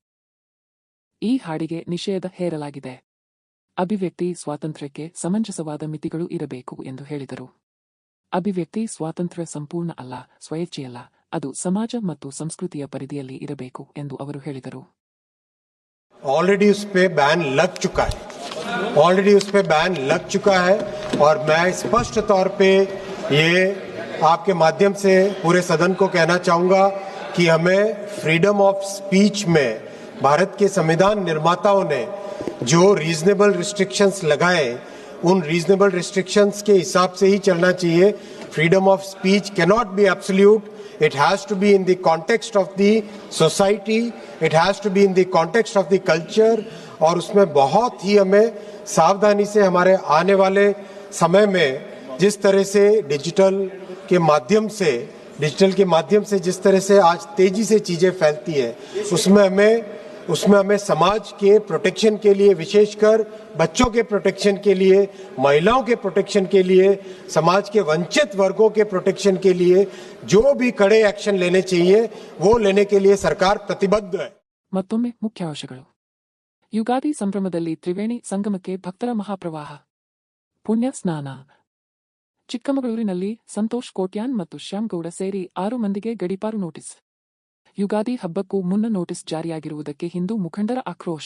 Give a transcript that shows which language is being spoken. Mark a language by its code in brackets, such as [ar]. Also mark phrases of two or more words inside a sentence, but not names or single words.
[kn] ಈ ಹಾಡಿಗೆ ನಿಷೇಧ ಹೇರಲಾಗಿದೆ. ಅಭಿವ್ಯಕ್ತಿ ಸ್ವಾತಂತ್ರ್ಯಕ್ಕೆ ಸಮಂಜಸವಾದ ಮಿತಿಗಳು ಇರಬೇಕು ಎಂದು ಹೇಳಿದರು. ಅಭಿವ್ಯಕ್ತಿ ಸ್ವಾತಂತ್ರ್ಯ ಸಂಪೂರ್ಣ ಅಲ್ಲ, ಸ್ವಇಚ್ಛೆಯಲ್ಲ, ಅದು ಸಮಾಜ ಮತ್ತು ಸಂಸ್ಕೃತಿಯ ಪರಿಧಿಯಲ್ಲಿ ಇರಬೇಕು ಎಂದು ಅವರು ಹೇಳಿದರು. [hi] ऑलरेडी उस पे बैन लग चुका है और मैं स्पष्ट तौर पे ये आपके माध्यम से पूरे सदन को कहना चाहूंगा कि हमें [en] freedom of speech [hi] में भारत के संविधान निर्माताओं ने जो [en] reasonable restrictions [hi] लगाए उन [en] reasonable restrictions [hi] के हिसाब से ही चलना चाहिए. [en] Freedom of speech cannot be absolute. It has to be in the context of the society. It has to be in the context of the culture. [hi] और उसमें बहुत ही हमें सावधानी से हमारे आने वाले समय में जिस तरह से डिजिटल के माध्यम से जिस तरह से आज तेजी से चीजें फैलती है उसमें हमें समाज के प्रोटेक्शन के लिए, विशेषकर बच्चों के प्रोटेक्शन के लिए, महिलाओं के प्रोटेक्शन के लिए, समाज के वंचित वर्गों के प्रोटेक्शन के लिए जो भी कड़े एक्शन लेने चाहिए वो लेने के लिए सरकार प्रतिबद्ध है. [kn] ಮತ್ತೊಮ್ಮೆ ಮುಖ್ಯಾಂಶಗಳು. ಯುಗಾದಿ ಸಂಭ್ರಮದಲ್ಲಿ ತ್ರಿವೇಣಿ ಸಂಗಮಕ್ಕೆ ಭಕ್ತರ ಮಹಾಪ್ರವಾಹ. ಪುಣ್ಯ ಸ್ನಾನ. ಚಿಕ್ಕಮಗಳೂರಿನಲ್ಲಿ ಸಂತೋಷ್ ಕೋಟ್ಯಾನ್ ಮತ್ತು ಶ್ಯಾಮ್ಗೌಡ ಸೇರಿ 6 ಮಂದಿಗೆ ಗಡೀಪಾರು ನೋಟಿಸ್. ಯುಗಾದಿ ಹಬ್ಬಕ್ಕೂ ಮುನ್ನ ನೋಟಿಸ್ ಜಾರಿಯಾಗಿರುವುದಕ್ಕೆ ಹಿಂದೂ ಮುಖಂಡರ ಆಕ್ರೋಶ.